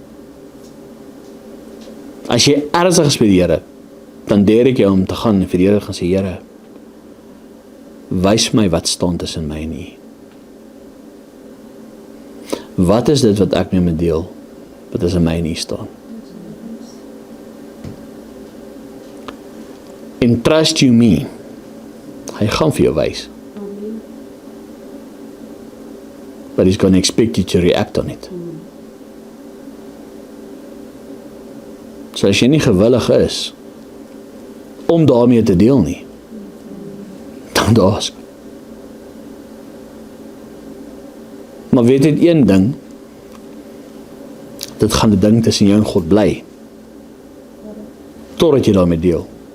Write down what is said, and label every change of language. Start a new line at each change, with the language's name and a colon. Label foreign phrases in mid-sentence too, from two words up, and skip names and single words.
Afrikaans: As jy ernstig is met die Here, dan deur ek jou om te gaan en vir die Here gaan sê, Here, wys my wat staan tussen my en U. Wat is dit wat ek met my deel, wat tussen my en U staan?
English: En trust you me,
Afrikaans: hy gaan vir jou wys.
English: But he's going to expect you to react on it.
Afrikaans: So as jy nie gewillig is om daarmee te deel nie, dan daar's. Maar weet dit een ding, dit gaan 'n ding tussen jou en God bly. Totdat jy daarmee deel.